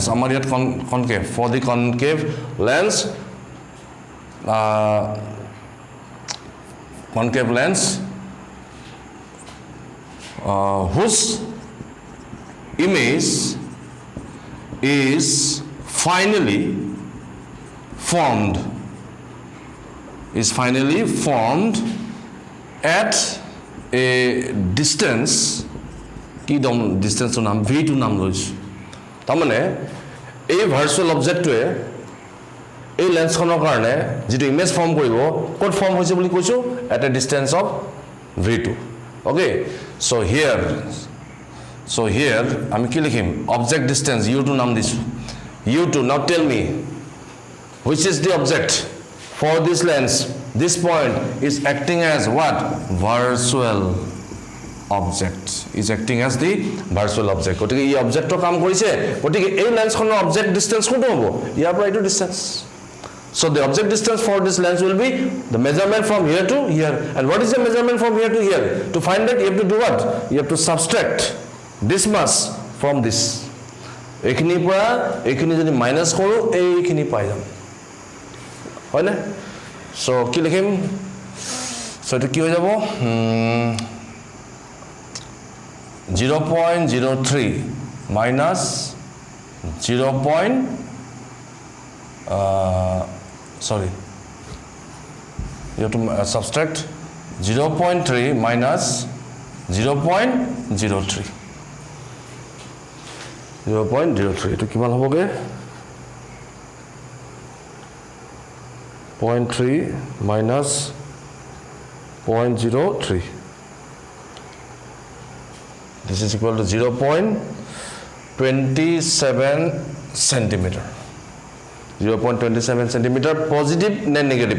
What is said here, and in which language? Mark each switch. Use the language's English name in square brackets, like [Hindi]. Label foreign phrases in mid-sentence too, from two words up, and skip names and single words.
[Assamese] আমাৰ ইয়াত [English] concave, for the concave lens, whose image is finally formed at a distance. [Assamese] কি distance to নাম v to নাম লৈছো. তাৰমানে এই ভাৰ্চুৱেল অবজেক্টটোৱে এই লেন্সখনৰ কাৰণে যেটো ইমেজ ফৰ্ম কৰিব ক'ত ফৰ্ম হৈছে বুলি কৈছো? [English] at a distance of v2. Okay, so here [Assamese] আমি কি লিখিম? [English] object distance [Assamese] u2 নাম দিছো. [English] u2. Now tell me, which is the object for this lens? This point is acting as what? Virtual object. Is acting as the virtual object. [Assamese] গতিকে এই অবজেক্টৰ কাম কৰিছে. গতিকে এই লেন্সখনৰ [English] object distance [Assamese] কোনটো হ'ব? ইয়াৰ পৰা এইটো distance. [English] So the object distance for this lens will be the measurement from here to here. And what is the measurement from here to here? To find that you have to do what? You have to subtract this much from this. [Assamese] এইখিনি পৰা এইখিনি যদি মাইনাস কৰো এইখিনি পাই যাম. হয় না? So কি লিখিম? So এটা কি হৈ যাব? 0.03 minus 0. [English] You have to subtract 0.3 minus 0.03. [Assamese] 0.03 এটো কিমান হ'বগে? [English] 0.3 minus 0.03. This is equal to 0.27 centimeter. 0.27 centimeter. Positive and negative.